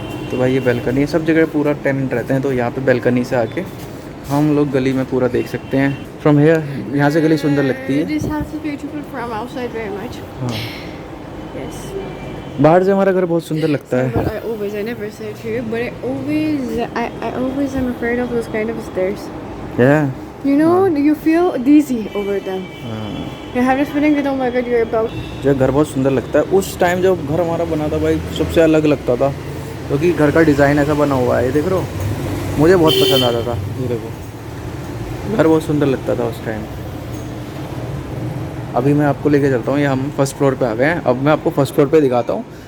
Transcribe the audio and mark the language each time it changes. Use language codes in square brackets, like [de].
[hi] तो भाई ये बैल्कनी है, सब जगह पूरा टेनेंट रहते हैं। तो यहाँ पे बैल्कनी से आके हम लोग गली में पूरा देख सकते हैं [en] From here. [hi] यहाँ से गली सुंदर लगती है। [en] This house is beautiful from outside very much. [hi] हाँ, [en] Yes. [hi] बाहर से हमारा घर बहुत सुंदर लगता है। [en] But I never say it here, but I always am afraid of those kind of stairs. Yeah. You know, you feel dizzy over them. [hi] हाँ। [en] You have this feeling that oh my god, you're about. [hi] जो घर बहुत सुंदर लगता है। उस time जब घर हमारा बना था भाई, सबसे अलग लगता था, क्योंकि घर का डिज़ाइन ऐसा बना हुआ है। देख रहे हो, मुझे बहुत पसंद आता था। ये देखो, घर बहुत सुंदर लगता था उस टाइम। अभी मैं आपको लेके चलता हूँ। ये हम फर्स्ट फ्लोर पे आ गए हैं। अब मैं आपको फर्स्ट फ्लोर पे दिखाता हूँ।